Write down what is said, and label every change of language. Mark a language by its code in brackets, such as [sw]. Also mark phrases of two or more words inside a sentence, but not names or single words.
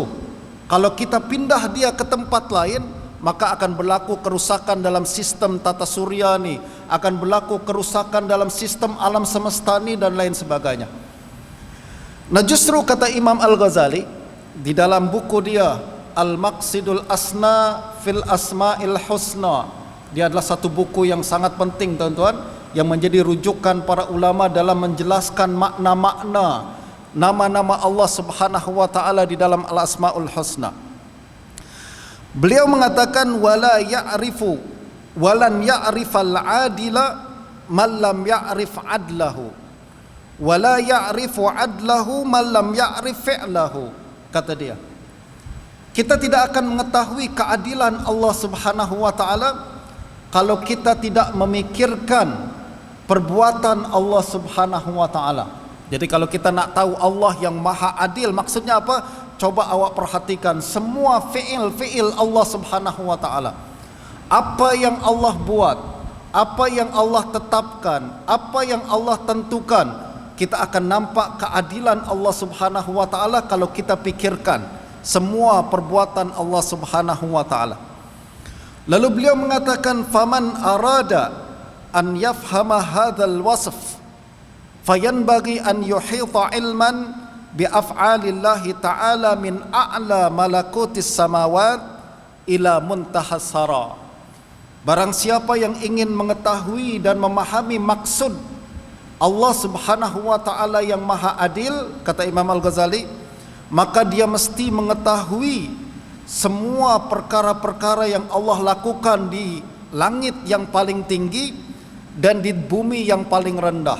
[ms] Kalau kita pindah dia ke tempat lain, maka akan berlaku kerusakan dalam sistem tata surya ni, akan berlaku kerusakan dalam sistem alam semesta ni dan lain sebagainya. Nah, justru kata Imam Al-Ghazali di dalam buku dia Al-Maqsidul Asna fil Asma'il Husna, dia adalah satu buku yang sangat penting tuan-tuan, yang menjadi rujukan para ulama dalam menjelaskan makna-makna nama-nama Allah [ar] سبحانه وتعالى [ms] di dalam Al-Asma'ul Husna. Beliau mengatakan [ar] ولا يعرف ولن يعرف العادل من لم يعرف عدله ولا يعرف عدله من لم يعرف فعله. [ms] Kata dia, kita tidak akan mengetahui keadilan Allah [ar] سبحانه وتعالى [ms] kalau kita tidak memikirkan perbuatan Allah [ar] سبحانه وتعالى. [ms] Jadi kalau kita nak tahu Allah yang maha adil, maksudnya apa? Coba awak perhatikan semua fi'il Allah [ar] سبحانه وتعالى. [ms] Apa yang Allah buat, apa yang Allah tetapkan, apa yang Allah tentukan, kita akan nampak keadilan Allah [ar] سبحانه وتعالى [ms] kalau kita pikirkan semua perbuatan Allah [ar] سبحانه وتعالى. [ms] Lalu beliau mengatakan [ar] فمن أراد أن يفهم هذا الوصف فينبغي أن يحيط علما بأفعال الله تعالى من أعلى ملكوت السماوات إلى منتهى الثرى. [ms] Barang siapa yang ingin mengetahui dan memahami maksud Allah [ar] سبحانه وتعالى [ms] yang Maha Adil, kata Imam Al-Ghazali, maka dia mesti mengetahui semua perkara-perkara yang Allah lakukan di langit yang paling tinggi dan di bumi yang paling rendah.